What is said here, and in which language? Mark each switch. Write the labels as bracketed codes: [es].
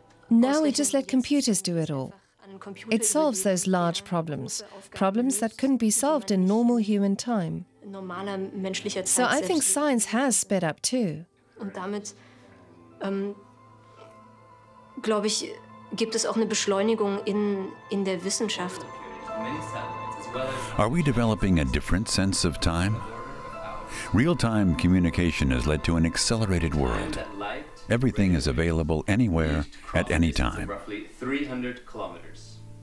[en] Now we just let computers do it all. It solves those large problems, problems that couldn't be solved in normal human time. So I think science has sped up too. [de] Und damit, glaube ich, gibt es auch eine Beschleunigung in der Wissenschaft. [en] Are we developing a different sense of time? Real-time communication has led to an accelerated world. Everything is available anywhere, at any time. Roughly 300 kilometers.